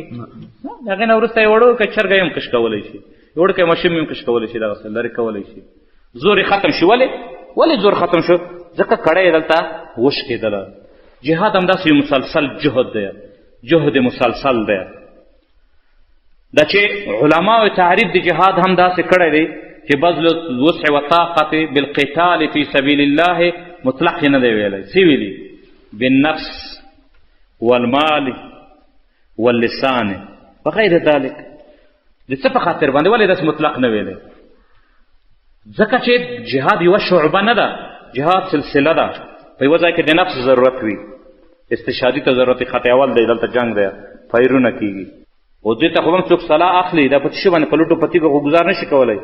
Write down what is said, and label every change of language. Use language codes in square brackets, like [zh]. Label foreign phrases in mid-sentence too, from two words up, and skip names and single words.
[ps] د هغې نه وروسته یې وړو که چرګه هم کش کولی شي، وړوکی ماشوم هم کش کولی شي، دغسې لرې کولی شي. زور یې ختم شي. ولې زور ختم شو؟ ځکه کړی یې دلته وش کېدله. جهاد همداسې یو مسلسل جهد دی، جهد مسلسل دی. دا چې علماو تعریف د جهاد هم داسې کړی دی چې [ar] بذل الوسع والطاقة بالقتال في سبيل الله [ps] مطلق نه دی ویلی، څه ویلي؟ [ar] بالنفس والمال واللسان وغیر ذلک. [ps] د څه په خاطر باندې ولې داسې مطلق نه ویلی؟ ځکه چې جهاد یوه شعبه نه ده، جهاد سلسله ده. په یوه ځای کې د نفس ضرورت وي، استشهادي ته ضرورت وي، خطې اول دی، دلته جنګ دی، فایرونه کېږي، او دې ته خو هم څوک سلاح اخلي، دا په تشو باندې په لوټو پتیګو خو ګزار نه شي کولی.